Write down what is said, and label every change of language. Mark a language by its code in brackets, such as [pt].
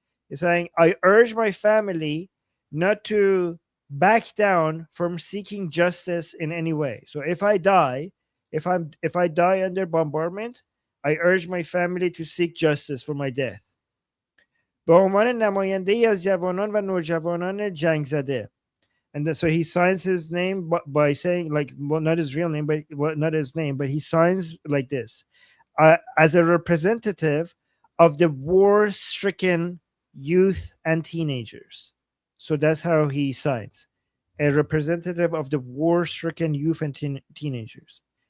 [en] He's saying, I urge my family not to back down from seeking justice in any way. So if I die, if I die under bombardment, I urge my family to seek justice for my death. [fa] به عنوان نماینده‌ای از جوانان و نوجوانان جنگ زده. [en] And then, so he signs his name by saying, like, well, not his real name, but not his name, but he signs like this, as a representative of the war-stricken youth and teenagers. So that's how he signs, a representative of the war-stricken youth and teenagers.